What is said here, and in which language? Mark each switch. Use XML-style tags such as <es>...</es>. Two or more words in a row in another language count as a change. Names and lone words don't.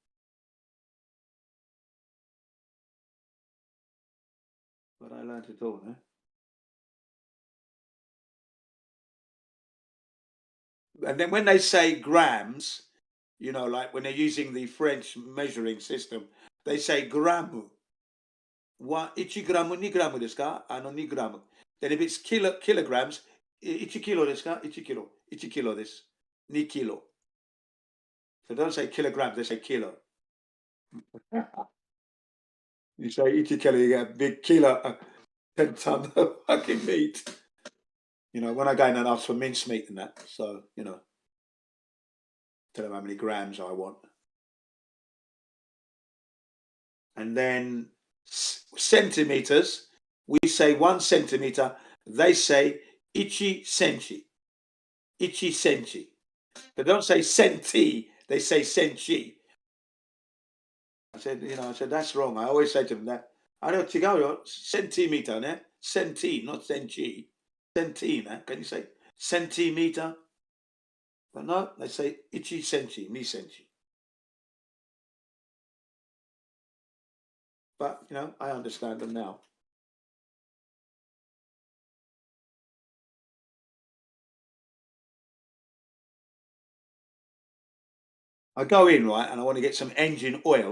<en>But I learned it all, eh? And then when they say grams, you know, like when they're using the French measuring system, they say gramu.</en> <ja>一グラム、二グラムですか? 二グラム.</ja> <en>Then if it's kilograms,</en> <ja>一キロですか? 一キロです. 二キロ.</ja> <en>So don't say kilograms, they say kilo. You say</en> <ja>一キロ,</ja> <en>you get a big kilo, 10 tons of fucking meat. You know, when I go in and ask for mincemeat and that, so, you know, tell them how many grams I want. And then centimeters, we say 1 centimeter, they say</en> <ja>一センチ. 一センチ.</ja> <en>They don't say centi, they say senchi. I said, that's wrong. I always say to them that. I don't chigayo, centimeter, ne? Centi, not senchi. Centi, ne? Can you say centimeter? But no, they say</en> <ja>一センチ、ミセンチ.</ja> <en>But, you know, I understand them now. I go in, right, and I want to get some engine oil.</en>